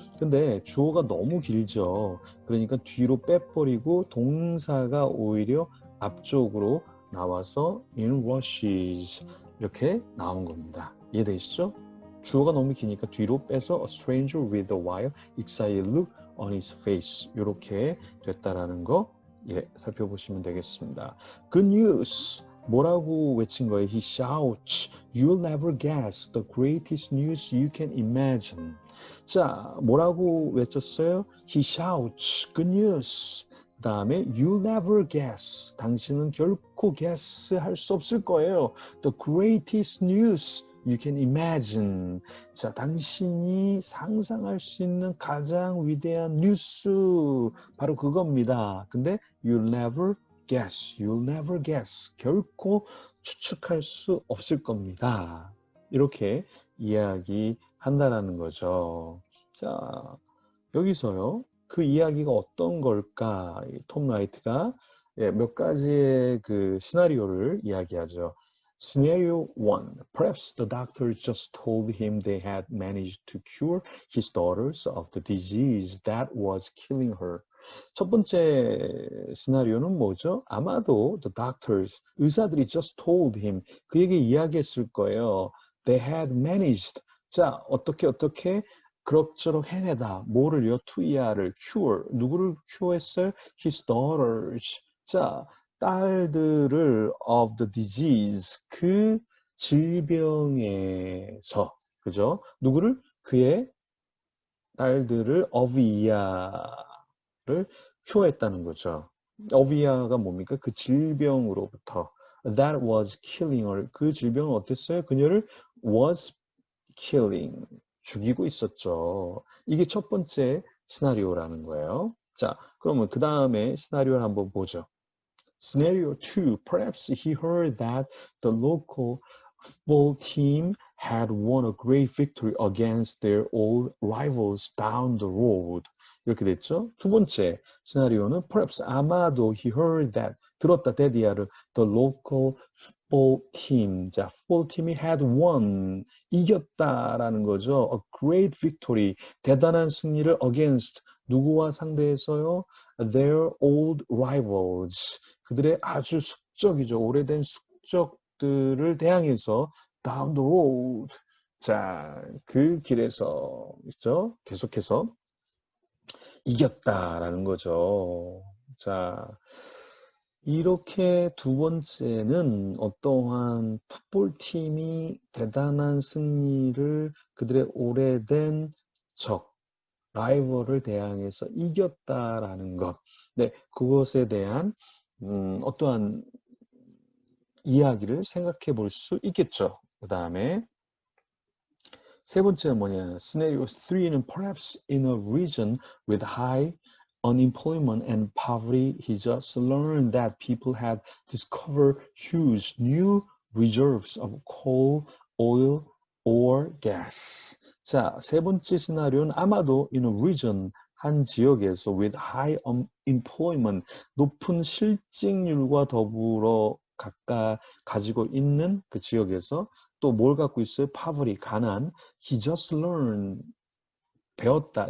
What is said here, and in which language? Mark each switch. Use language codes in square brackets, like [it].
[ko] 근데 주어가 너무 길죠. 그러니까 뒤로 빼버리고 동사가 오히려 앞쪽으로 나와서 [en] in rushes [ko] 이렇게 나온 겁니다. 이해되시죠? 주어가 너무 기니까 뒤로 빼서 [en] a stranger with a wild, excited look on his face [ko] 이렇게 됐다라는 거 살펴보시면 되겠습니다. [en] Good news! [ko] 뭐라고 외친 거예요? [en] He shouts, you'll never guess the greatest news you can imagine. [ko] 자, 뭐라고 외쳤어요? [en] He shouts, good news. 그 다음에 you'll never guess. [ko] 당신은 결코 guess 할 수 없을 거예요. [en] The greatest news you can imagine. [ko] 자, 당신이 상상할 수 있는 가장 위대한 뉴스 바로 그겁니다. [en] 근데 you'll never guess. You'll never guess. [ko] 결코 추측할 수 없을 겁니다. 이렇게 이야기한다라는 거죠. 자, 여기서요. 그 이야기가 어떤 걸까? 톰 라이트가 몇 가지의 그 시나리오를 이야기하죠. [en] Scenario 1. Perhaps the doctor just told him they had managed to cure his daughters of the disease that was killing her. [ko] 첫 번째 시나리오는 뭐죠? 아마도 [en] the doctors, [ko] 의사들이 [en] just told him, [ko] 그에게 이야기했을 거예요. [en] They had managed. [ko] 자, 어떻게 그럭저럭 해내다. 뭐를요? 투이아를 cure. 누구를 cure했어요? [en] His daughters. [ko] 자, 딸들을 [en] of the disease. [ko] 그 질병에서. 그죠? 누구를? 그의 딸들을 of 이아를 cure했다는 거죠. [en] of [ko] 이아가 뭡니까? 그 질병으로부터. [en] That was killing her. [ko] 그 질병은 어땠어요? 그녀를 was killing. 죽이고 있었죠. 이게 첫 번째 시나리오라는 거예요. 자, 그러면 그 다음에 시나리오를 한번 보죠. [en] Scenario 2. Perhaps he heard that the local football team had won a great victory against their old rivals down the road. [ko] 이렇게 됐죠. 두 번째 시나리오는 [en] perhaps 아마도 he heard that 들었다 데디아를 the local football team. [ko] 자, football 팀이 had won 이겼다라는 거죠. [en] A great victory [ko] 대단한 승리를 against 누구와 상대해서요? [en] Their old rivals [ko] 그들의 아주 숙적이죠. 오래된 숙적들을 대항해서 down the road. 자, 그 길에서 있죠. 계속해서 이겼다라는 거죠. 자, 이렇게 두 번째는 어떠한 풋볼팀이 대단한 승리를 그들의 오래된 적, 라이벌을 대항해서 이겼다라는 것. 네, 그것에 대한 어떠한 이야기를 생각해 볼 수 있겠죠. 그 다음에 세 번째는 뭐냐? Scenario 3는 [en] perhaps in a region with high unemployment and poverty, he just learned that people had discovered huge new reserves of coal, oil, or gas. [ko] 자, 세 번째 시나리오는 아마도 in a region, 한 지역에서 with high unemployment, 높은 실직률과 더불어 가지고 있는 그 지역에서 또 뭘 갖고 있어요? poverty, 가난. He just learned, 배웠다.